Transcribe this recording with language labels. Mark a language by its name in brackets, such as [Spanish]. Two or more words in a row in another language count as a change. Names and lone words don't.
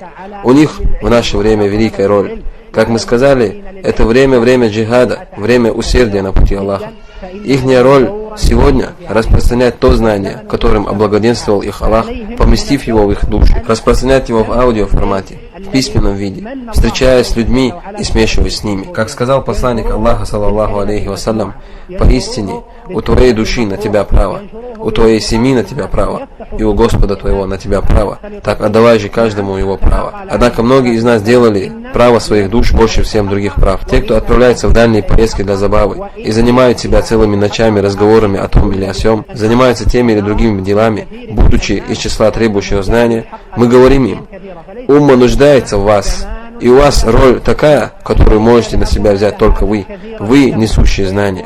[Russian] У них в наше время великая роль. Как мы сказали, это время джихада, время усердия на пути Аллаха. Ихняя роль сегодня распространять то знание, которым облагоденствовал их Аллах, поместив его в их души, распространять его в аудиоформате, в письменном виде, встречаясь с людьми и смешиваясь с ними. Как сказал посланник Аллаха, [Arabic] صلى الله عليه وسلم, [Russian] поистине у твоей души на тебя право, у твоей семьи на тебя право, и у Господа твоего на тебя право, так отдавай же каждому его право. Однако многие из нас делали право своих душ больше всем других прав. Те, кто отправляется в дальние поездки для забавы и занимают себя целыми ночами разговорами о том или о сём, занимаются теми или другими делами, будучи из числа требующего знания, мы говорим им: умма нуждается в вас, и у вас роль такая, которую можете на себя взять только вы несущие знания.